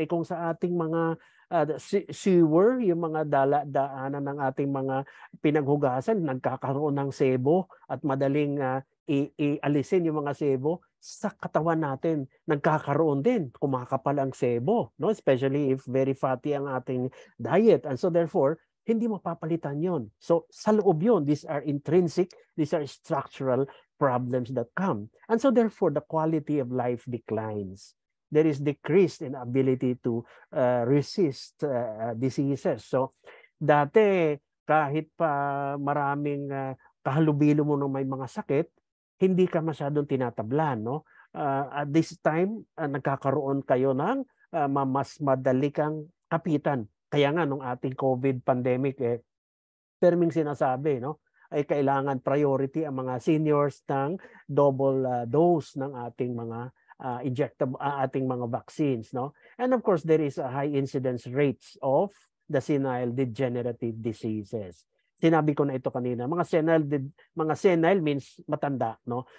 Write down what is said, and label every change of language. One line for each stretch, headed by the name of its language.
Filipino: Kung sa ating mga sewer, yung mga daanan ng ating mga pinaghugasan, nagkakaroon ng sebo at madaling ialisin yung mga sebo, sa katawan natin nagkakaroon din, kumakapal ang sebo, no?
English: Especially if very fatty ang ating diet. And so therefore,
Filipino: hindi mapapalitan yon.
English: So
Filipino: sa loob yon,
English: these are intrinsic, these are structural problems that come. And so therefore, the quality of life declines. There is decreased in ability to resist diseases.
Filipino: So dati, kahit pa maraming kahalubilo mo ng may mga sakit, hindi ka masyadong tinatablan, no?
English: At this time,
Filipino: nagkakaroon kayo ng mas madali kang kapitan. Kaya nga nung ating COVID pandemic, terming sinasabi, no? Ay kailangan priority ang mga seniors ng
English: double dose
Filipino: ng ating mga injectable ating mga vaccines, no?
English: And of course, there is a high incidence rates of the senile degenerative diseases.
Filipino: Sinabi ko na ito kanina, mga senile means matanda, no?